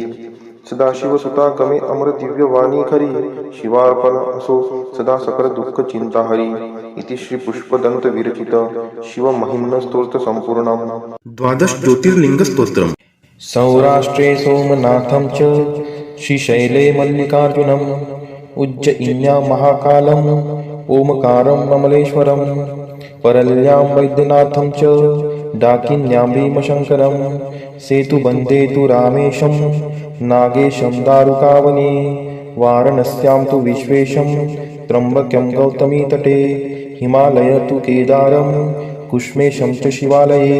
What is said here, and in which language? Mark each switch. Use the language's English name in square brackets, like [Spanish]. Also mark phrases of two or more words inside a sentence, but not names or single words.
[Marathi] सदाशिव सुता गमे अमर दिव्य वाणी खरी, शिवार्पण असो सदा सकल दुःख चिंता हरी. [Sanskrit] इति श्री पुष्पदंत विरचित शिव महिम्न स्तोत्र संपूर्णम. द्वादश ज्योतिर्लिंग स्तोत्रम. सौराष्ट्रे सोमनाथं च श्रीशैले मल्लिकार्जुनम्, उज्जयिन्यां महाकालम् ओमकारं ममलेश्वरम्, परल्यां वैद्यनाथं च डाकिन्यां भीमशङ्करम्, सेतुबन्धे तु रामेशं नागेशं दारुकावने, वाराणस्यां तु विश्वेशं त्र्यम्बकं गौतमीतटे, हिमालय तु केदारं कुष्मेशं च शिवालये.